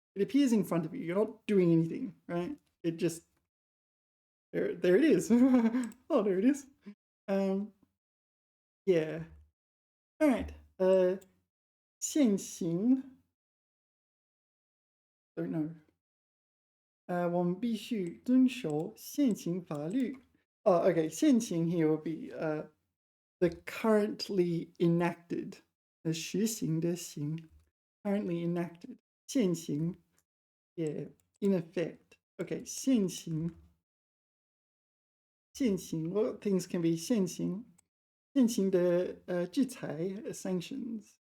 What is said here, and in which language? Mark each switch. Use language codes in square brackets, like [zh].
[en] It appears in front of you. You're not doing anything, right? It just, there it is. Oh, there it is. Yeah. All right. 现行 don't know. [zh] 我们必须遵守现行法律. [en] Oh, okay. 现行 here would be the currently enacted. [zh] 实行的行 [en] currently enacted. 现行 yeah, in effect. Okay, 现行 well, things can be 现行 [zh] 现行的制裁 [en] sanctions.